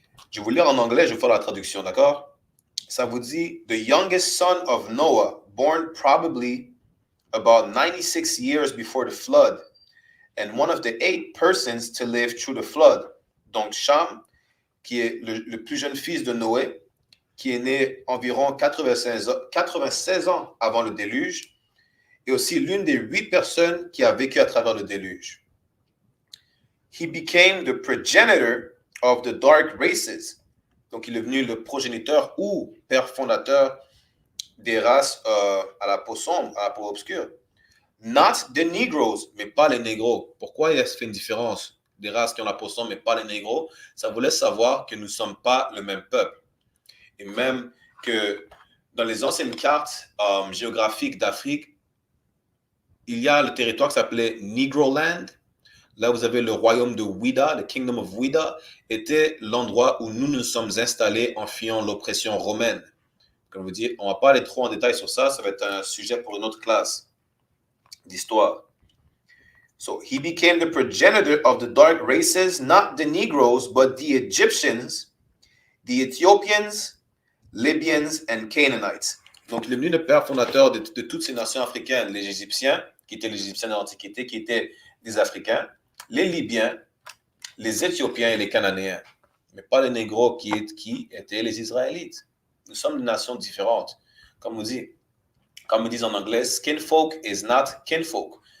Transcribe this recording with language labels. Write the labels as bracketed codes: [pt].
[fr] Je vais vous lire en anglais, je vais faire la traduction, d'accord? Ça vous dit « [en] The youngest son of Noah, born probably about 96 years before the flood, and one of the 8 persons to live through the flood. [fr] » Donc, Sham, qui est le plus jeune fils de Noé, qui est né environ 96 ans avant le déluge, et aussi l'une des 8 personnes qui a vécu à travers le déluge. [en] He became the progenitor of the dark races. [fr] Donc, il est devenu le progéniteur ou père fondateur des races à la peau sombre, à la peau obscure. [en] Not the Negroes, [fr] mais pas les négros. Pourquoi il y a fait une différence des races qui ont la peau sombre, mais pas les négros? Ça vous laisse savoir que nous ne sommes pas le même peuple. Et même que dans les anciennes cartes géographiques d'Afrique, il y a le territoire qui s'appelait Negroland. Là, vous avez le royaume de Ouida, le Kingdom of Ouida, était l'endroit où nous nous sommes installés en fuyant l'oppression romaine. Comme je vous dis, on ne va pas aller trop en détail sur ça, ça va être un sujet pour une autre classe d'histoire. [en] So, he became the progenitor of the dark races, not the Negroes, but the Egyptians, the Ethiopians, Libyans, and Canaanites. [fr] Donc, il est devenu le père fondateur de toutes ces nations africaines, les Égyptiens, qui étaient les Égyptiens de l'Antiquité, qui étaient des Africains, les Libyens, les Éthiopiens et les Cananéens, mais pas les Négros qui étaient les Israélites. Nous sommes des nations différentes. Comme ils disent en anglais, [en] skin folk is not kinfolk.